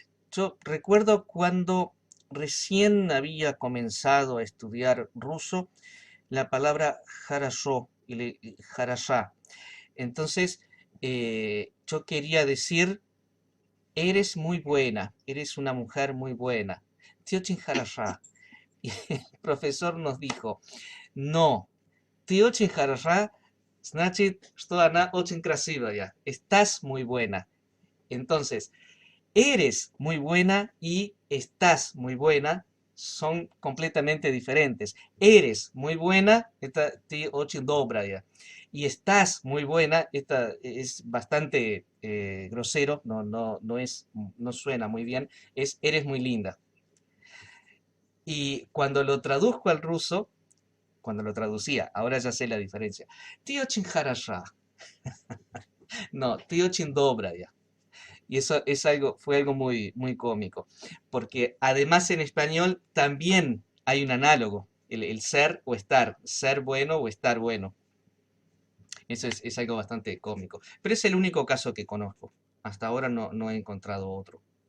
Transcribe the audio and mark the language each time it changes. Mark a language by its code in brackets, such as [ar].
[es] Yo recuerdo cuando recién había comenzado a estudiar ruso, la palabra хорошо y хороша. Entonces, yo quería decir, eres muy buena, eres una mujer muy buena. [ru] Ты очень хороша. [es] Y el profesor nos dijo, no, [ru] ты очень хороша, значит, что она очень красивая. [es] Estás muy buena. Entonces, eres muy buena y estás muy buena son completamente diferentes. Eres muy buena, esta [ru] ты очень добрая. [es] Y estás muy buena, esta es bastante grosero, no suena muy bien, es eres muy linda. Y cuando lo traduzco al ruso, cuando lo traducía, ahora ya sé la diferencia. [ru] Ты очень хороша. [es] No, [ru] ты очень добрая. [es] Y eso es algo, fue algo muy, muy cómico, porque además en español también hay un análogo, el ser o estar, ser bueno o estar bueno. Eso es algo bastante cómico. Pero es el único caso que conozco. Hasta ahora no he encontrado otro.